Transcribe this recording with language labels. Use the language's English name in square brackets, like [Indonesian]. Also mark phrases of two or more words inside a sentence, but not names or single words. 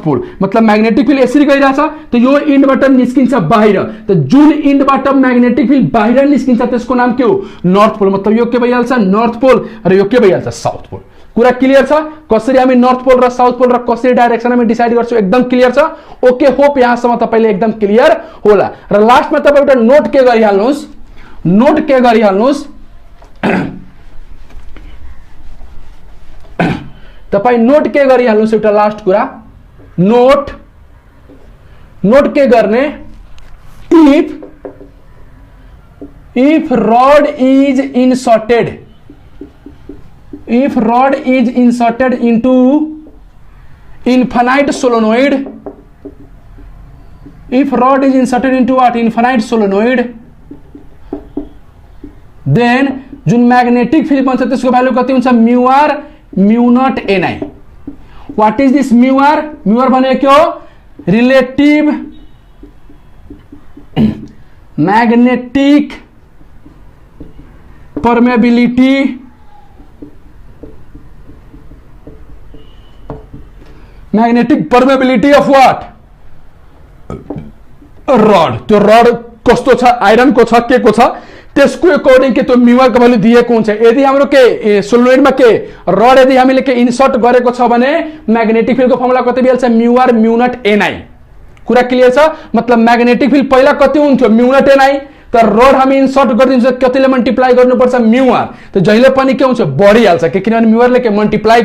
[Nepali] पोल मतलब [English] magnetic field [Nepali] यसरी गइरहेछ त यो इन्डबाट निस्किन्छ बाहिर त जुन इन्डबाट [English] magnetic field [Nepali] बाहिर निस्किन्छ त्यसको नाम के हो [English] north pole [Nepali] मतलब यो के भइहाल्छ [English] north pole [Nepali] र यो के भइहाल्छ [English] south pole [Nepali] कुरा क्लियर छ कसरी हामी [English] north pole [Nepali] र [English] south pole [Nepali] र कसरी डाइरेक्सन हामी डिसाइड गर्छौ एकदम क्लियर छ [English] okay hope [Nepali] यहाँसम्म तपाईले एकदम क्लियर होला र लास्टमा तपाई एउटा नोट के गरिहाल्नुस् नोट के गरिहाल्नुस् तपाई नोट के गरिहाल्नुस् एउटा लास्ट कुरा नोट नोट के गर्ने [English] if rod is inserted if rod is inserted into infinite solenoid if rod is inserted into what infinite solenoid then [Nepali] जुन [English] magnetic field [Nepali] बन्छ त्यसको भ्यालु कति हुन्छ म्यू आर म्यू नट ni [English] what is this [Nepali] म्यू आर भनेको रिलेटिभ [English] magnetic permeability magnetic permeability of what rod [Nepali] त्यो रड कस्तो छ आइरन को छ के को छ त्यसको अकॉर्डिंग के त्यो म्यूआर को भ्यालु दिएको हुन्छ यदि हाम्रो के सोलेनोइडमा के रड यदि हामीले के इन्सर्ट गरेको छ भने [English] magnetic field [Nepali] को फर्मुला कति भइहाल्छ म्यूआर म्यू नट ni कुरा क्लियर छ मतलब [English] magnetic field [Nepali] पहिला कति हुन्थ्यो म्यू नट ni तर रड हामी इन्सर्ट गरिदिन्छ कतिले मल्टिप्लाई गर्नुपर्छ म्यूआर त जहिले पनि के हुन्छ बढिहाल्छ के किनभने म्यूआरले के मल्टिप्लाई